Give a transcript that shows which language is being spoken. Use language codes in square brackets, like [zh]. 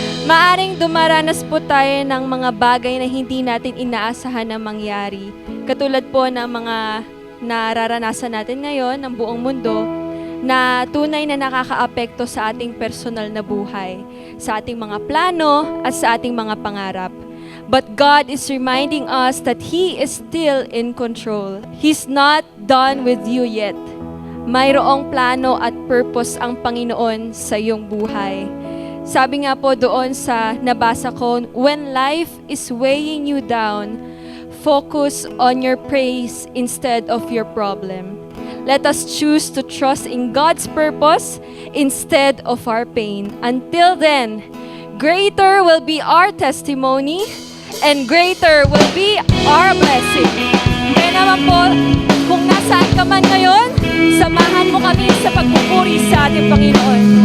[tl] Maaring dumaranas po tayo ng mga bagay na hindi natin inaasahan na mangyari. Katulad po ng mga nararanasan natin ngayon ng buong mundo na tunay na nakakaapekto sa ating personal na buhay, sa ating mga plano at sa ating mga pangarap. [en] But God is reminding us that He is still in control. He's not done with you yet. [tl] Mayroong plano at purpose ang Panginoon sa iyong buhay. Sabi nga po doon sa nabasa ko, [en] when life is weighing you down, focus on your praise instead of your problem. Let us choose to trust in God's purpose instead of our pain. Until then, greater will be our testimony and greater will be our blessing. [tl] Kaya naman po, kung nasaan ka man ngayon, samahan mo kami sa pagpupuri sa ating Panginoon.